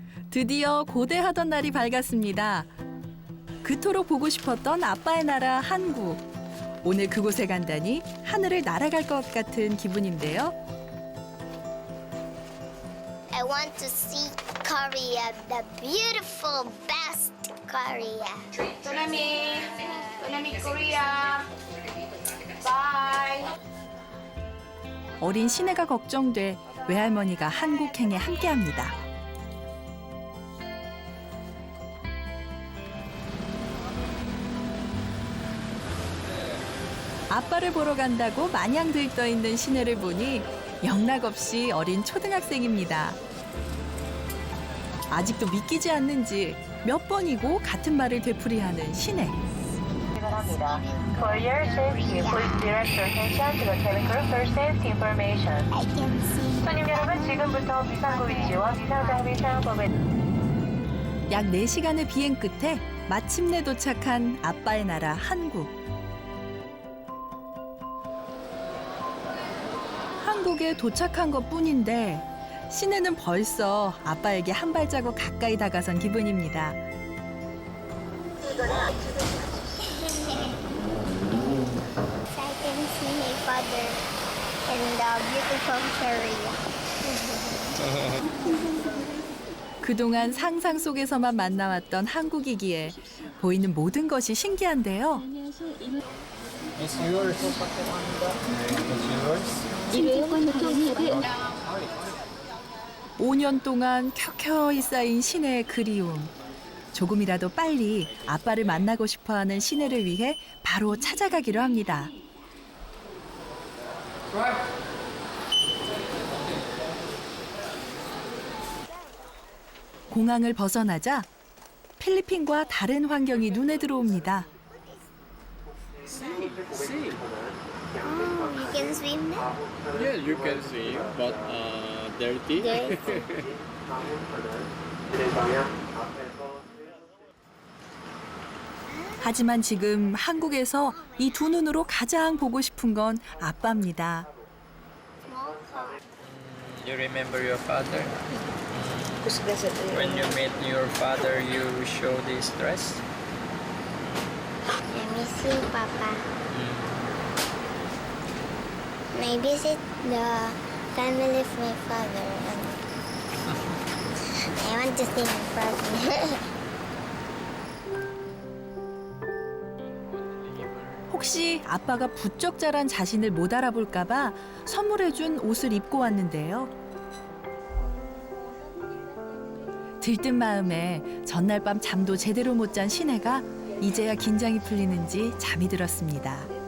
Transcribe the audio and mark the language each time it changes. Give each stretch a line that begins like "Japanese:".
Korean: 드디어 고대하던 날이 밝았습니다. 그토록 보고 싶었던 아빠의 나라 한국. 오늘 그곳에 간다니 하늘을 날아갈 것 같은 기분인데요.
English: I want to see Korea, the beautiful, best Korea. Tonami Korea. Bye.
Korean: 어린 시내가 걱정돼 외할머니가 한국행에 함께합니다. 아빠를 보러 간다고 마냥 들떠 있는 시내를 보니 영락없이 어린 초등학생입니다. 아직도 믿기지 않는지 몇 번이고 같은 말을 되풀이하는 시내.
English: For your safety, please direct your attention to the cabin crew for safety information. I can see.
Korean: 손님 여러분, 지금부터 비상구 위치와 비상장비 사용법에 약 4시간의 비행 끝에 마침내 도착한 아빠의 나라 한국. 한국에 도착한 것뿐인데 시내는 벌써 아빠에게 한 발자국 가까이 다가선 기분입니다.
English: I can see my father in the beautiful Korea.
Korean: 그동안 상상 속에서만 만나왔던 한국이기에 보이는 모든 것이 신기한데요.
English: It's yours. It's yours.
Korean: 5년 동안 켜켜이 쌓인 시내의 그리움. 조금이라도 빨리 아빠를 만나고 싶어하는 시내를 위해 바로 찾아가기로 합니다. 공항을 벗어나자 필리핀과 다른 환경이 눈에 들어옵니다.
English: Oh, you can swim there? Yeah, you can see, but dirty.
Korean: 하지만 지금 한국에서 이 두 눈으로 가장 보고 싶은 건 아빠입니다.
English: You remember your father? Who's this? When you met your father, you show this dress? I miss you, Papa. And I visit the family of my father. And I want to sing in front of me.
Korean: 혹시 아빠가 부쩍 자란 자신을 못 알아볼까봐 선물해준 옷을 입고 왔는데요. 들뜬 마음에 전날 밤 잠도 제대로 못 잔 시내가 이제야 긴장이 풀리는지 잠이 들었습니다.